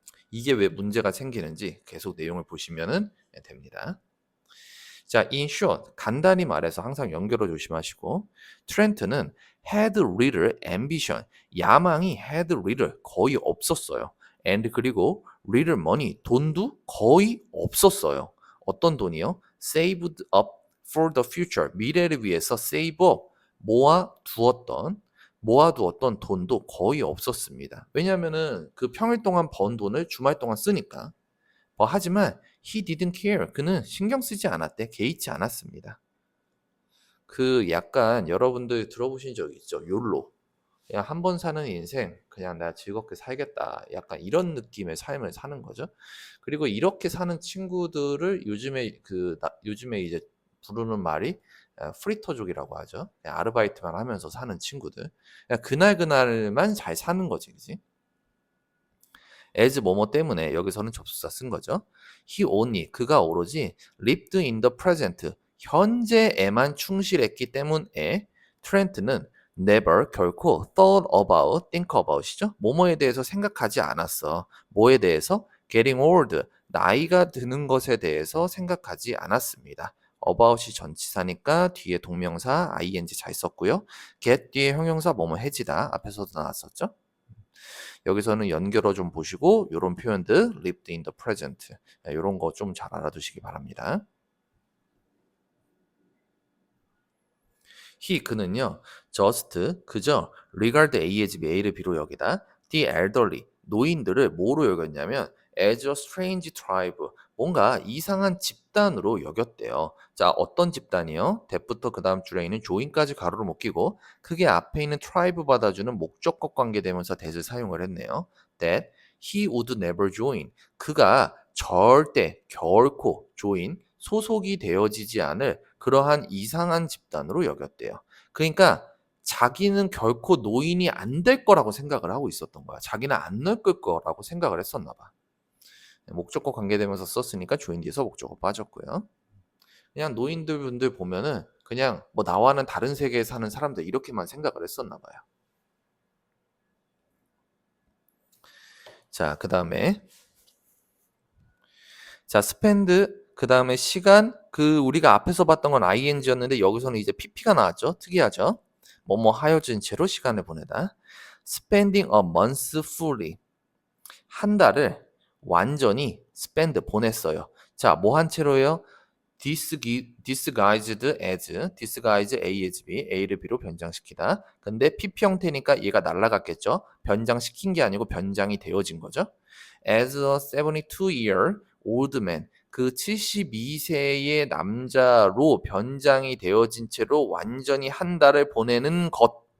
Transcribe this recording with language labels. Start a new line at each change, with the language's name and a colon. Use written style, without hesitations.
Korean: 이게 왜 문제가 생기는지 계속 내용을 보시면 됩니다. 자, in short, 간단히 말해서 항상 연결어 조심하시고 트렌트는
English: had little ambition,
Korean: 야망이 had little, 거의 없었어요. and 그리고 little money, 돈도 거의 없었어요. 어떤 돈이요?
English: saved up for the future,
Korean: 미래를 위해서
English: save up,
Korean: 모아두었던 돈도 거의 없었습니다. 왜냐하면은 그 평일 동안 번 돈을 주말 동안 쓰니까.
English: 하지만 he didn't care.
Korean: 그는 신경 쓰지 않았대. 개의치 않았습니다. 그 약간 여러분들 들어보신 적 있죠? 욜로. 그냥 한 번 사는 인생 그냥 나 즐겁게 살겠다. 약간 이런 느낌의 삶을 사는 거죠. 그리고 이렇게 사는 친구들을 요즘에 이제 부르는 말이 프리터족이라고 하죠. 그냥 아르바이트만 하면서 사는 친구들. 그냥 그날그날만 잘 사는 거지, 그지? as 뭐뭐 때문에 여기서는 접수사 쓴 거죠.
English: He only, 그가 오로지 lived in the present,
Korean: 현재에만 충실했기 때문에 트렌트는
English: never, 결코 thought about, think about이죠.
Korean: 뭐뭐에 대해서 생각하지 않았어. 뭐에 대해서?
English: getting old,
Korean: 나이가 드는 것에 대해서 생각하지 않았습니다. about이 전치사니까 뒤에 동명사 ing 잘 썼고요. get 뒤에 형용사 뭐뭐 해지다 앞에서도 나왔었죠. 여기서는 연결어 좀 보시고 요런 표현들
English: lived in the present
Korean: 요런 거 좀 잘 알아두시기 바랍니다. he 그는요 just 그저 regard A as A를 B로 여기다 the elderly 노인들을 뭐로 여겼냐면
English: as a strange tribe
Korean: 뭔가 이상한 집단으로 여겼대요. 자, 어떤 집단이요? that부터 그 다음 줄에 있는 join까지 가로로 못 끼고 그게 앞에 있는 tribe 받아주는 목적격 관계대명사 that을 사용을 했네요.
English: that he would never join
Korean: 그가 절대 결코 join 소속이 되어지지 않을 그러한 이상한 집단으로 여겼대요. 그러니까 자기는 결코 노인이 안 될 거라고 생각을 하고 있었던 거야. 자기는 안 늙을 거라고 생각을 했었나 봐. 목적어 관계되면서 썼으니까 join 뒤에서 목적어 빠졌고요. 그냥 노인들 분들 보면은 그냥 뭐 나와는 다른 세계에 사는 사람들 이렇게만 생각을 했었나 봐요. 자, 그다음에 자, spend 그다음에 시간 우리가 앞에서 봤던 건 ing였는데 여기서는 이제 pp가 나왔죠. 특이하죠. 뭐뭐 하여진 채로 시간을 보내다.
English: spending a month fully
Korean: 한 달을 완전히
English: spend 보냈어요.
Korean: 자, 뭐 한 채로요?
English: disguised as, disguise A as B, A를 B로 변장시키다.
Korean: 근데 PP 형태니까 얘가 날라갔겠죠? 변장시킨 게 아니고 변장이 되어진 거죠.
English: As a 72-year old man,
Korean: 그 72세의 남자로 변장이 되어진 채로 완전히 한 달을 보내는 것.